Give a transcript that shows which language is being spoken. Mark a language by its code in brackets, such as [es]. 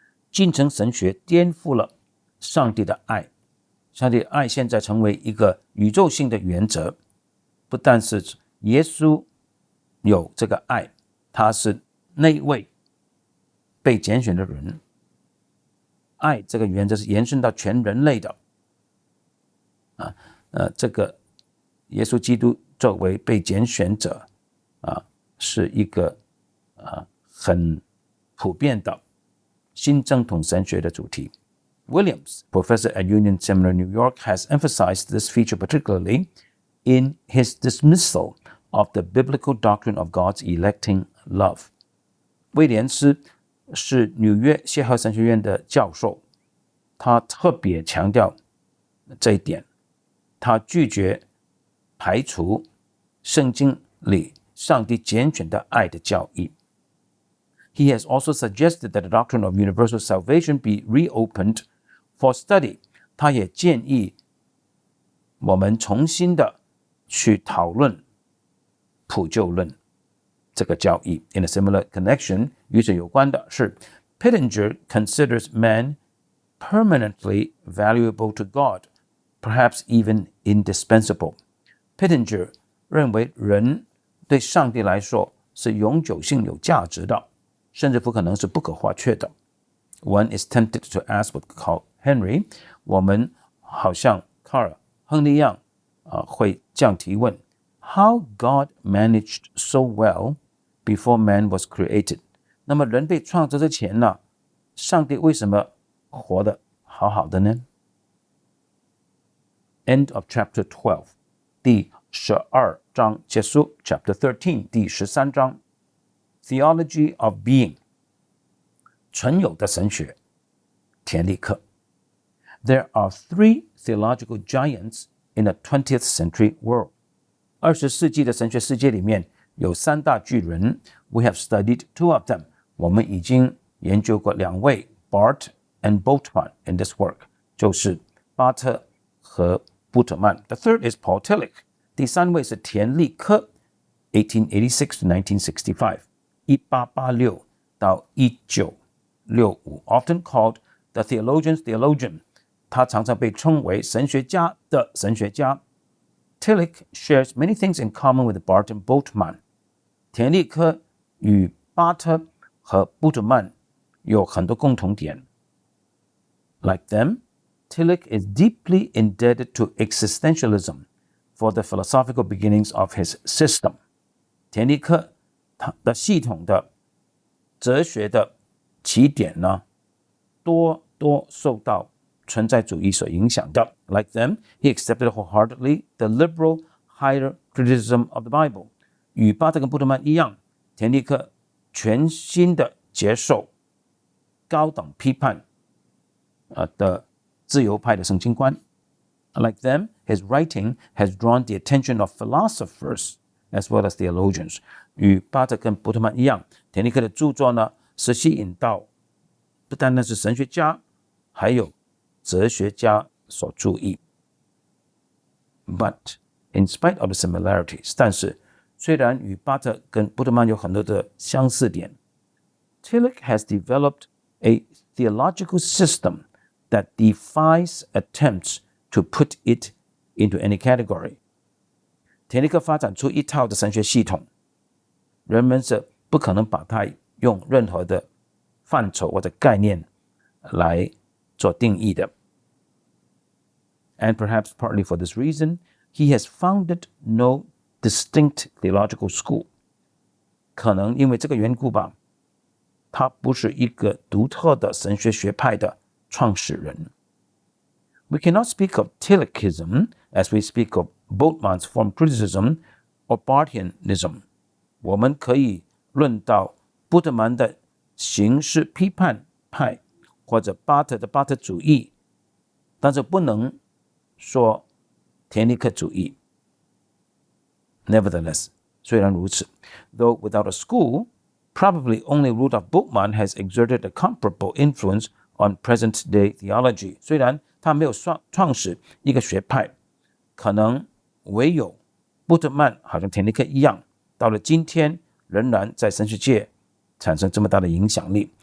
[zh] 进程神学颠覆了上帝的爱，上帝的爱现在成为一个宇宙性的原则，不但是耶稣有这个爱，他是那一位被拣选的人，爱这个原则是延伸到全人类的。这个耶稣基督作为被拣选者是一个很普遍的新正统神学的主题。 [en] Williams, professor at Union Seminary, New York, has emphasized this feature particularly in his dismissal of the biblical doctrine of God's electing love. [zh] 威廉斯是纽约谢赫神学院的教授，他特别强调这一点，他拒绝排除圣经里上帝拣选的爱的教义。 [en] He has also suggested that the doctrine of universal salvation be reopened for study. [zh] 他也建议我们重新的去讨论普救论这个教义。 [en] In a similar connection, [zh] 与此有关的是 [en] Pittenger considers man permanently valuable to God, perhaps even indispensable. [zh] Pittenger 认为人对上帝来说是永久性有价值的，甚至不可能是不可或缺的。 [en] One is tempted to ask what Carl Henry, [zh] 我们好像卡尔亨利一样会这样提问 [en] How God managed so well before man was created. [zh] 那么人被创造之前呢，上帝为什么活得好好的呢？ [en] End of chapter 12. [zh] 第12章结束 [en] Chapter 13. [zh] 第13章 [en] Theology of Being. [zh] 存有的神学田立克。 [en] There are three theological giants in the 20th century world. [zh] 20世纪的神学世界里面有三大巨人 [en] We have studied two of them. [zh] 我们已经研究过两位 [en] Barth and Bultmann in this work. [zh] 就是巴特和布特曼。 [en] The third is Paul Tillich. [zh] 第三位是田立克 [en] 1886 to 1965 1886到1965 often called the theologian's theologian. [zh] 他常常被称为神学家的神学家。 [en] Tillich shares many things in common with Barth and Bultmann. [zh] 田立克与巴特和布特曼有很多共同点。 [en] Like them, Tillich is deeply indebted to existentialism for the philosophical beginnings of his system. [zh] 田立克他的系统的哲学的起点呢，多受到存在主义所影响的。 [en] Like them, he accepted wholeheartedly the liberal higher criticism of the Bible. [zh] 与巴特跟布特曼一样，田立克全心的接受高等批判的自由派的圣经观。 [en] Like them, his writing has drawn the attention of philosophers as well as theologians. [zh] 与巴特跟布特曼一样，田立克的著作呢，是吸引到不单单是神学家，还有哲学家所注意。 [en] But in spite of the similarities, [zh] 但是虽然与巴特跟布特曼有很多的相似点 [en] Tillich has developed a theological system that defies attempts to put it into any category. [zh] 田立克发展出一套的神学系统，人们是不可能把它用任何的范畴或者概念来做定义的。 [en] And perhaps partly for this reason, he has founded no distinct theological school. [zh] 可能因为这个缘故吧，他不是一个独特的神学学派的创始人。 [en] We cannot speak of Tillichism as we speak of Bultmann's form criticism or Barthianism. [zh] 我们可以论到布特曼的形式批判派或者巴特的巴特主义但是不能说田尼克主义。 [en] Nevertheless, [zh] 虽然如此 [en] though without a school, probably only Rudolf Bultmann has exerted a comparable influence on present-day theology. [zh] 虽然他没有创始一个学派，可能唯有布特曼好像田尼克一样，到了今天仍然在神学界产生这么大的影响力。